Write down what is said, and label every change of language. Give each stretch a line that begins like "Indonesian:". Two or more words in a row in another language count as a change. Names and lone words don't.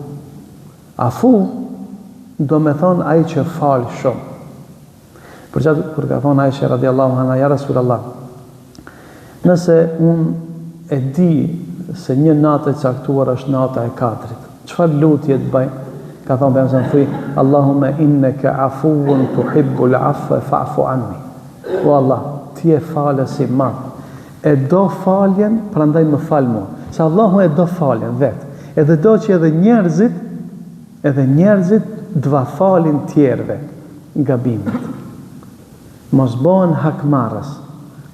Albanian: Afu do me thonë ai që fal shumë. Për çfarë kur ka thonë Aisha
Arabic: رضي الله عنها, يا رسول الله,
Albanian: nëse unë e di se një natë e caktuar është nata e 4, çfarë lutje të bëj? Ka thonë bejmë thuj,
Arabic: اللهم إنك عفو تحب العفو فاعف عني.
Albanian: O Allah, ti e falës i madh, e do faljen, prandaj më fal mua. Se Allahu e do faljen vetë, edhe do që edhe njerëzit dva falin tjerve gabimet. Mos bëhen hakmarrës.